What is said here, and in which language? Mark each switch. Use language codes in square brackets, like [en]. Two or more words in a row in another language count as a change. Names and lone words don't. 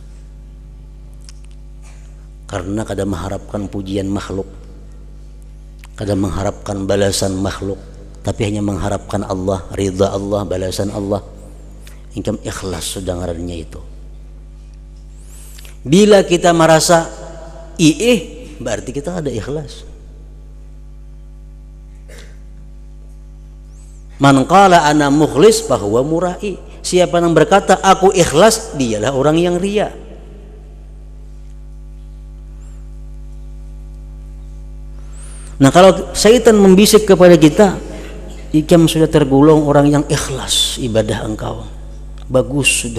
[bjn] Karena kada mengharapkan pujian makhluk, kada mengharapkan balasan makhluk, tapi hanya mengharapkan Allah, ridha Allah, balasan Allah. Ikam ikhlas sudah ngarannya itu. Bila kita merasa berarti kita ada ikhlas. [ar] Man qala ana mukhlis fahuwa murai. [bjn] Siapa yang berkata aku ikhlas, dialah orang yang ria. Nah, kalau syaitan membisik kepada kita, ikam sudah tergolong orang yang ikhlas ibadah engkau, bagus sudah.